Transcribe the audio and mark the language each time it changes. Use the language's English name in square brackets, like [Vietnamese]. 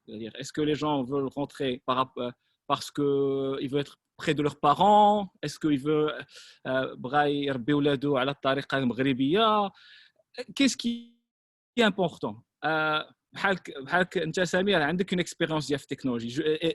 [French] C'est-à-dire, est-ce que les gens veulent rentrer parce qu'ils veulent être près de leurs parents? Est-ce qu'ils veulent [Arabic] يربي ولاده على الطريقة المغربية? [French] Qu'est-ce qui est important? [Arabic] بحالك انت سمير عندك [French] une expérience [Arabic] ديال في التكنولوجي.